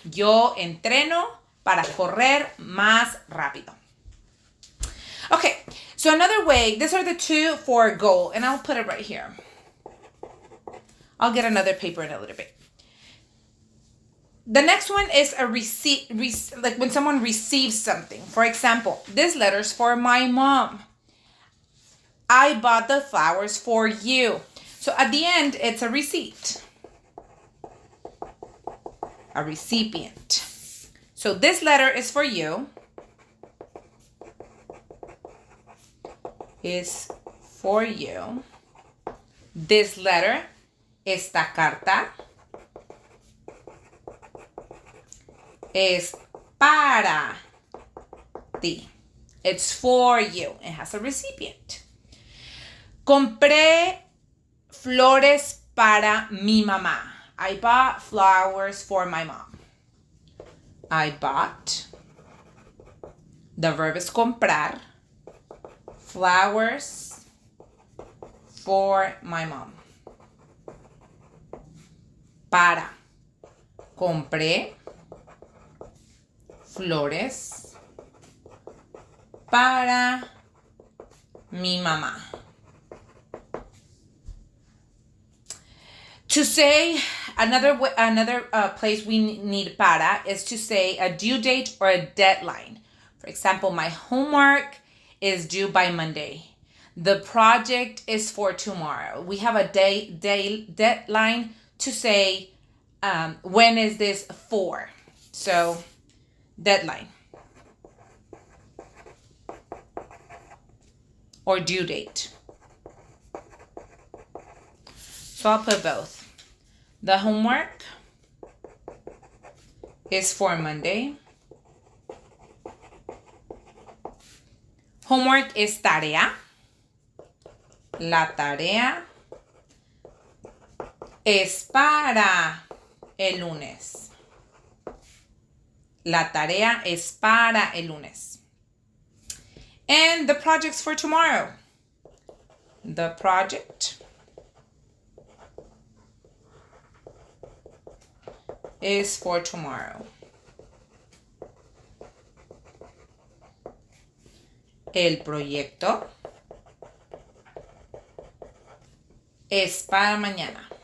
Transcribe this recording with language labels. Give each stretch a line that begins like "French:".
Spanish: Yo entreno para correr más rápido.
English: Okay, so another way, these are the two for goal, and I'll put it right here. I'll get another paper in a little bit. The next one is a receipt, like when someone receives something. For example, this letter's for my mom. I bought the flowers for you. So at the end, it's a receipt. A recipient. So this letter is for you. Is for you. This letter,
Spanish: esta carta, es para ti.
English: It's for you. It has a recipient.
Spanish: Compré flores para mi mamá.
English: I bought flowers for my mom. I bought. The verb is comprar. Flowers for my mom.
Spanish: Para. Compré flores para mi mamá.
English: To say another place we need para is to say a due date or a deadline. For example, my homework is due by Monday. The project is for tomorrow. We have a deadline to say when is this for. So deadline. or due date? So I'll put both. The homework is for Monday.
Spanish: Homework es tarea. La tarea es para el lunes. La tarea es para el lunes.
English: And the project's for tomorrow. The project is for tomorrow.
Spanish: El proyecto es para mañana.